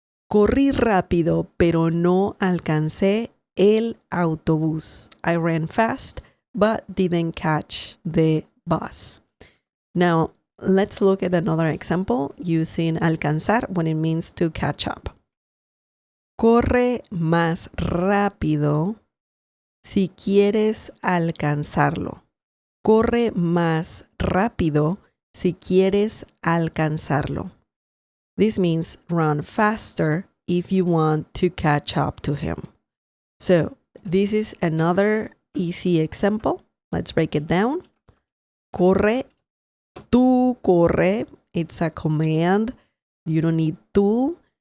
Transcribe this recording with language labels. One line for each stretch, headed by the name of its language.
Spanish: Corrí rápido, pero no alcancé el autobús.
English: I ran fast, but didn't catch the bus. Now, let's look at another example using alcanzar when it means to catch up.
Spanish: Corre más rápido si quieres alcanzarlo. Corre más rápido si quieres alcanzarlo.
English: This means run faster if you want to catch up to him. So this is another easy example. Let's break it down.
Spanish: Corre, tú corre.
English: It's a command. You don't need tú.